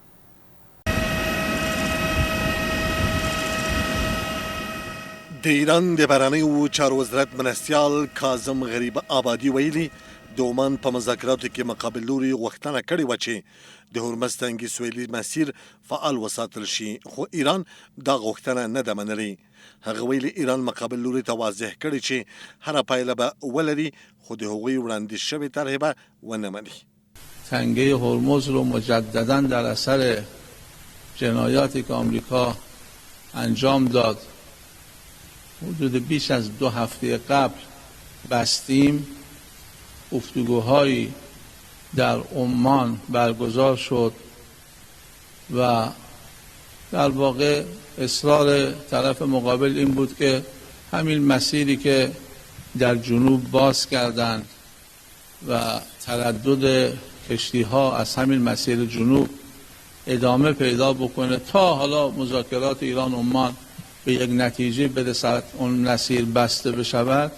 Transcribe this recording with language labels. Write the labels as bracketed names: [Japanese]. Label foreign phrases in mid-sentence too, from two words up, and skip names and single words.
[Pashto] د ایران د بهرنیو چارو وزارت مرستیال کاظم غریب آبادي ویلي د عمان په مذاکراتو کې مقابل لوري غوښتنه کړې وه چې د هرمز تنګي سویلي مسیر فعال وساتل شي، خو ایران دا غوښتنه نه ده منلې. هغه ویلي ایران مقابل لوري ته واضح کړي چې هره پایله به ولري، خو د هغوی وړاندیز شوې طرحې به ونه مني. [Persian] تنگه هرمز رو مجددا در اثر جنایاتی که آمریکا انجام داد حدود بیش از 2 هفته قبل بستیم. گفتگوهایی در عمان برگزار شد و در واقع اصرار طرف مقابل این بود که همین مسیری که در جنوب باز کردند و تردد کشتی ها از همین مسیر جنوب ادامه پیدا بکنه تا حالا مذاکرات ایران عمان به یک نتیجه برسد، اون مسیر بسته بشود.